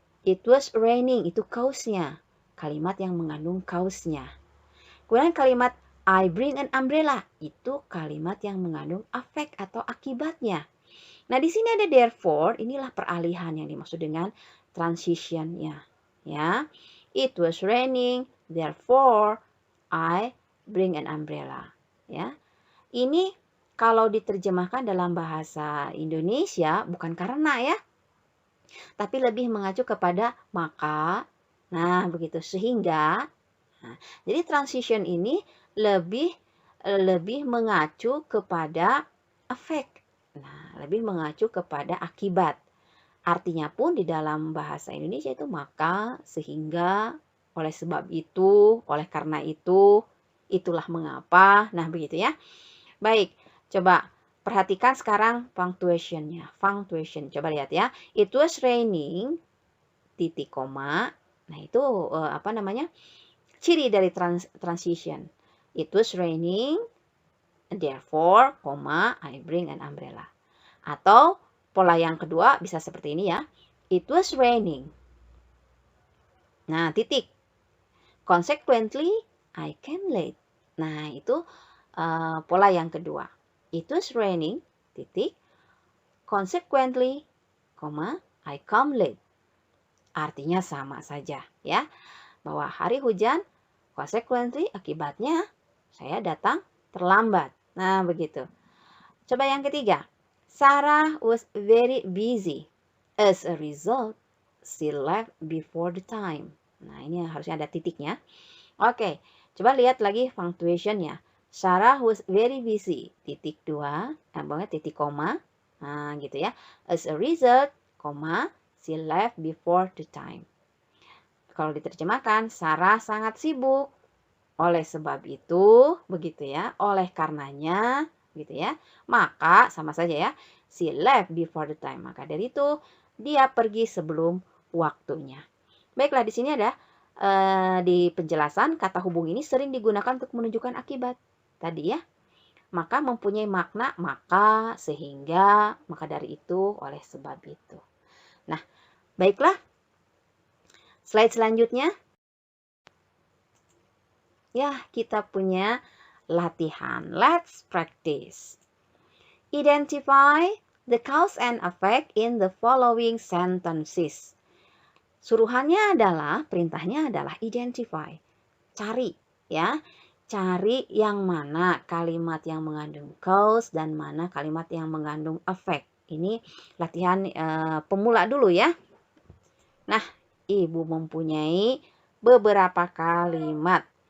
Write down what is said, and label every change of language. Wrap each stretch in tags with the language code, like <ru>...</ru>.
<en>It was raining,</en> <id>itu cause-nya. Kalimat yang mengandung cause-nya. Kemudian kalimat</id> <en>I bring an umbrella,</en> <id>itu kalimat yang mengandung affect atau akibatnya. Nah, di sini ada therefore, inilah peralihan yang dimaksud dengan transition-nya. Ya.</id> <en>It was raining, therefore I bring an umbrella.</en> <id>Ya. Ini kalau diterjemahkan dalam bahasa Indonesia bukan karena ya, tapi lebih mengacu kepada maka. Nah, begitu sehingga. Nah, jadi transition ini lebih mengacu kepada efek. Nah, lebih mengacu kepada akibat. Artinya pun di dalam bahasa Indonesia itu maka, sehingga, oleh sebab itu, oleh karena itu, itulah mengapa. Nah, begitu ya. Baik, coba perhatikan sekarang punctuation-nya. Punctuation, coba lihat ya. It was raining, titik koma. Nah, itu apa namanya? Ciri dari</id> <en>transition. It was raining, therefore, koma, I bring an umbrella.</en> <id>Atau pola yang kedua bisa seperti ini ya.</id> <en>It was raining.</en> <id>Nah, titik.</id> <en>Consequently, I came late.</en> <id>Nah, itu pola yang kedua.</id> <en>It was raining, titik. Consequently, I come late.</en> <id>Artinya sama saja ya. Bahwa hari hujan, consequently, akibatnya saya datang terlambat. Nah, begitu. Coba yang ketiga.</id> <en>Sarah was very busy. As a result, she left before the time.</en> <id>Nah, ini harusnya ada titiknya. Oke, coba lihat lagi punctuation-nya.</id> <en>Sarah was very busy.</en> <id>Titik 2, titik koma. Nah, gitu ya.</id> <en>As a result, she left before the time.</en> <id>Kalau diterjemahkan, Sarah sangat sibuk. Oleh sebab itu, begitu ya. Oleh karenanya, gitu ya. Maka, sama saja ya.</id> <en>She left before the time.</en> <id>Maka dari itu, dia pergi sebelum waktunya. Baiklah, di sini ada di penjelasan kata hubung ini sering digunakan untuk menunjukkan akibat. Tadi ya. Maka mempunyai makna maka, sehingga, maka dari itu, oleh sebab itu. Nah, baiklah. Slide selanjutnya. Ya, kita punya latihan.</id> <en>Let's practice. Identify the cause and effect in the following sentences.</en> <id>Suruhannya adalah, perintahnya adalah identify. Cari ya. Cari yang mana kalimat yang mengandung cause dan mana kalimat yang mengandung effect. Ini latihan pemula dulu ya. Nah, Ibu mempunyai beberapa kalimat.</id>